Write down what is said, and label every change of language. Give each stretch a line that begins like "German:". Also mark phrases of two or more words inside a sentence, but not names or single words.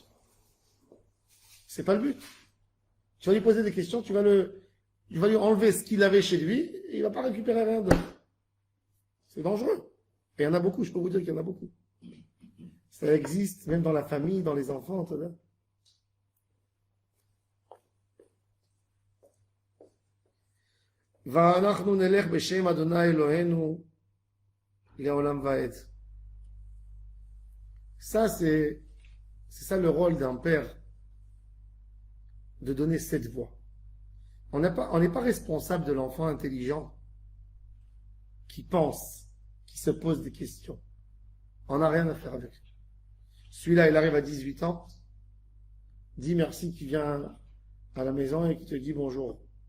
French: C'est pas le but. Tu vas lui poser des questions, tu vas lui enlever ce qu'il avait chez lui, et il ne va pas récupérer rien d'autre. C'est dangereux. Et il y en a beaucoup, je peux vous dire qu'il y en a beaucoup. Ça existe même dans la famille, dans les enfants.
Hebrew: ואנחנו נלך בשם אדוני אלוהינו לעולם ועד.
French: Ça, c'est ça le rôle d'un père, de donner cette voix. On n'est pas responsable de l'enfant intelligent qui pense, qui se pose des questions. On n'a rien à faire avec lui. Celui-là, il arrive à 18 ans, dit merci, qui vient à la maison et qui te dit bonjour.